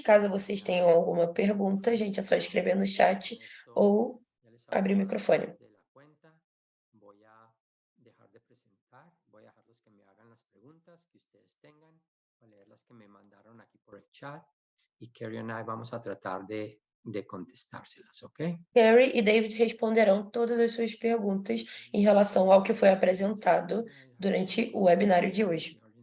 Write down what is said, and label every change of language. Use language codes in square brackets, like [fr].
[pt] Caso vocês tenham alguma pergunta, gente, é só escrever no chat ou abrir o microfone. [es] Voy a dejar de presentar, voy a dejarlos que me hagan las preguntas que ustedes tengan, voy a leer las que me mandaron aquí por el chat y Carrie y vamos a tratar de contestárselas, ¿ok? [pt] Carrie e David responderão todas as suas perguntas em relação ao que foi apresentado durante o webinário de hoje.